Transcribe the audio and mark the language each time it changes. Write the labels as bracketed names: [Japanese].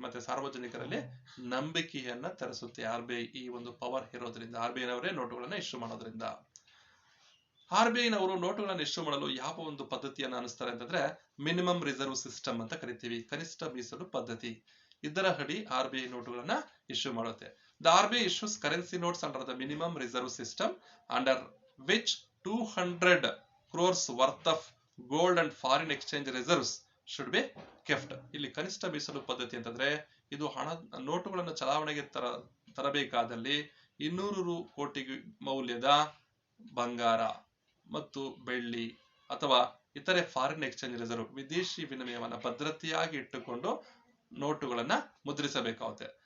[Kannada] ಮತ್ತೆ ಸಾರ್ವಜನಿಕರಲ್ಲಿ ನಂಬಿಕೆಯನ್ನ ತರಿಸುತ್ತೆ RBI ಈ ಒಂದು ಪವರ್ ಇರೋದ್ರಿಂದ, RBI ನವರೇ ನೋಟುಗಳನ್ನ ಇಶ್ಯೂ ಮಾಡೋದ್ರಿಂದ. RBI ನವರು ನೋಟುಗಳನ್ನು ಇಶ್ಯೂ ಮಾಡಲು ಯಾವ ಒಂದು ಪದ್ಧತಿಯನ್ನು ಅನುಸ್ತಾರೆ ಅಂತಂದ್ರೆ ಮಿನಿಮಮ್ ರಿಸರ್ವ್ ಸಿಸ್ಟಮ್ ಅಂತ ಕರಿತೀವಿ, ಕನಿಷ್ಠ ಮೀಸಲು ಪದ್ಧತಿ. ಇದರ ಅಡಿ RBI ನೋಟುಗಳನ್ನ ಇಶ್ಯೂ ಮಾಡುತ್ತೆ. [English] The RBI issues currency notes under the minimum reserve system, under which 200 crores worth of gold and foreign exchange reserves should be kept. [Kannada] ಇಲ್ಲಿ ಕನಿಷ್ಠ ಮೀಸಲು ಪದ್ಧತಿ ಅಂತಂದ್ರೆ ಇದು ನೋಟುಗಳನ್ನು ಚಲಾವಣೆಗೆ ತರಬೇಕಾದಲ್ಲಿ 200 ಕೋಟಿ ಮೌಲ್ಯದ ಬಂಗಾರ ಮತ್ತು ಬೆಳ್ಳಿ ಅಥವಾ ಇತರೆ ಫಾರಿನ್ ಎಕ್ಸ್ಚೇಂಜ್ ರಿಸರ್ವ್ ವಿದೇಶಿ ವಿನಿಮಯವನ್ನ ಭದ್ರತೆಯಾಗಿ ಇಟ್ಟುಕೊಂಡು ನೋಟುಗಳನ್ನ ಮುದ್ರಿಸಬೇಕಾಗುತ್ತೆ.